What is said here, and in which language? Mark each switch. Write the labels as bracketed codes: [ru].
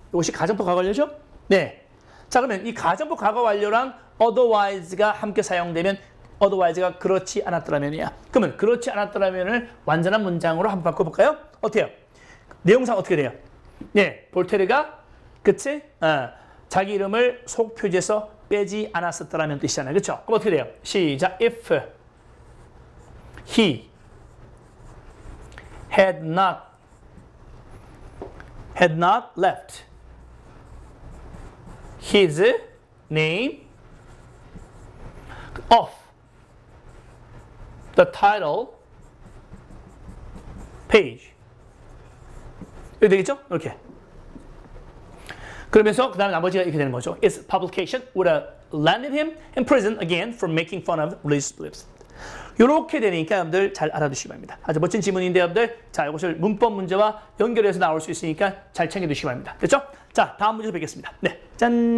[ko] 이것이 가정법 과거 완료죠. 네. 자, 그러면 이 가정법 과거 완료랑 otherwise가 함께 사용되면 otherwise가 그렇지 않았더라면이야. 그러면 그렇지 않았더라면을 완전한 문장으로 한번 바꿔볼까요? 어때요? 내용상 어떻게 돼요? 네, 볼테르가 그치? 자기 이름을 속 표지에서 빼지 않았었더라면 뜻이잖아요. 그렇죠? 그럼 어떻게 돼요? 시작. [en] If he had not left his name off the title page. [ko] 이렇게 되겠죠? 이렇게. 그러면서 그 다음에 나머지가 이렇게 되는 거죠. [en] Its publication would have landed him in prison again for making fun of religious beliefs. [ko] 이렇게 되니까 여러분들 잘 알아두시기 바랍니다. 아주 멋진 지문인데 여러분들 자 이것을 문법 문제와 연결해서 나올 수 있으니까 잘 챙겨두시기 바랍니다. 됐죠? 자 다음 문제로 뵙겠습니다. 네, 짠.